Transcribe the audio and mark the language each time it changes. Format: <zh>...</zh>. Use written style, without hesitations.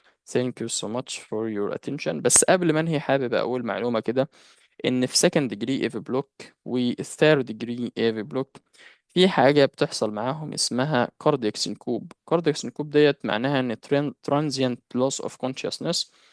<en>Thank you so much for your attention.</en> <ar>بس قبل ما انهي حابب اقول معلومة كده، ان في second degree AV block و third degree AV block في حاجة بتحصل معاهم اسمها cardiac syncope.</ar> <en>cardiac syncope</en> <ar>ديت معناها ان</ar> <en>transient loss of consciousness.</en>